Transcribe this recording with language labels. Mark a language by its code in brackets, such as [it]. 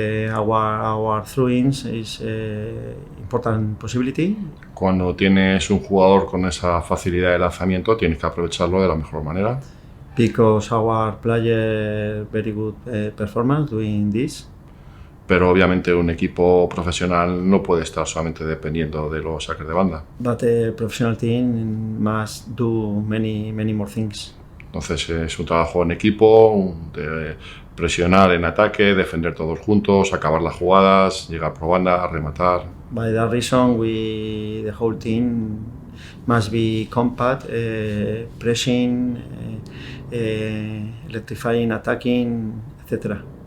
[en] Our throw-ins is important possibility. [es] Cuando tienes un jugador con esa facilidad de lanzamiento, tienes que aprovecharlo de la mejor manera. [en] Because our player very good performance doing this. [es] Pero obviamente un equipo profesional no puede estar solamente dependiendo de los saques de banda. [en] But a professional team must do many more things. [es] Entonces es un trabajo en equipo, de presionar en ataque, defender todos juntos, acabar las jugadas, llegar por banda, rematar. [en] By that reason, the whole team must be compact, pressing, electrifying, attacking, etc.